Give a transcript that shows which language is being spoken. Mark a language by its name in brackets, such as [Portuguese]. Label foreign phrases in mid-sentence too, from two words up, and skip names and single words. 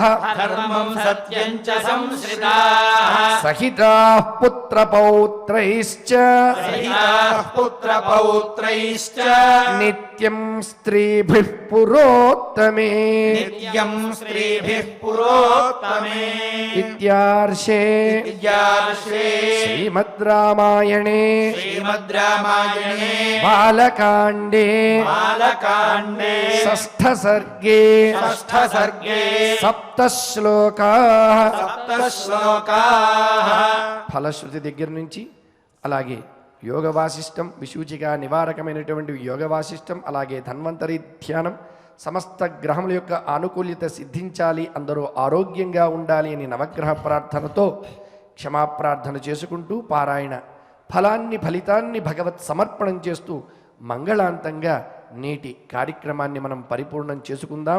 [Sanskrit] ధర్మం సత్యం చ సంశ్రితాః సహితాః పుత్రపౌత్రైశ్చ సహితాః పుత్రపౌత్రైశ్చ నిత్యం స్త్రీభిః పురోత్తమే నిత్యం స్త్రీభిః పురోత్తమే मे इत्यार्षे श्रीमद् रामायणे बालकाण्डे षष्ठ सर्गे सप्तश्लोकाः [Telugu] ఫలశ్రుతి దగ్గర నుంచి అలాగే యోగ వాసిష్టం విశూచిక నివారకమైనటువంటి యోగ వాసిష్టం అలాగే ధన్వంతరి ధ్యానం సమస్త గ్రహముల యొక్క ఆనుకూల్యత సిద్ధించాలి అందరూ ఆరోగ్యంగా ఉండాలి అని నవగ్రహ ప్రార్థనతో క్షమాప్రార్థన చేసుకుంటూ పారాయణ ఫలితాన్ని భగవత్ సమర్పణం చేస్తూ మంగళాంతంగా నేటి కార్యక్రమాన్ని మనం పరిపూర్ణం చేసుకుందాం.